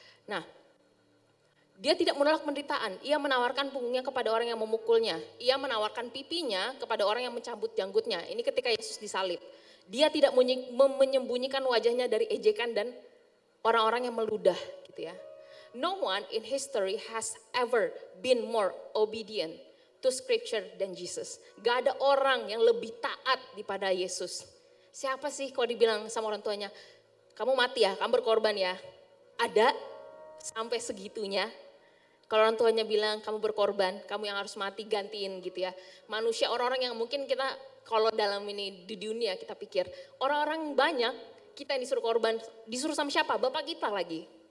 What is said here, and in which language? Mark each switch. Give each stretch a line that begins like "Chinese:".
Indonesian: Nah, dia tidak menolak penderitaan, ia menawarkan punggungnya kepada orang yang memukulnya. Ia menawarkan pipinya kepada orang yang mencabut janggutnya. Ini ketika Yesus disalib. Dia tidak menyembunyikan wajahnya dari ejekan dan orang-orang yang meludah gitu ya.
English: No one in history has ever been more obedient to scripture than Jesus.
Indonesian: Gak ada orang yang lebih taat daripada Yesus. Siapa sih kalau dibilang sama orang tuanya, kamu mati ya, kamu berkorban ya. Ada sampai segitunya. Kalau orang tuanya bilang kamu berkorban, kamu yang harus mati gantiin gitu ya. Manusia orang-orang yang mungkin kita kalau dalam ini di dunia kita pikir, orang-orang banyak kita yang disuruh korban, disuruh sama siapa? Bapak kita lagi.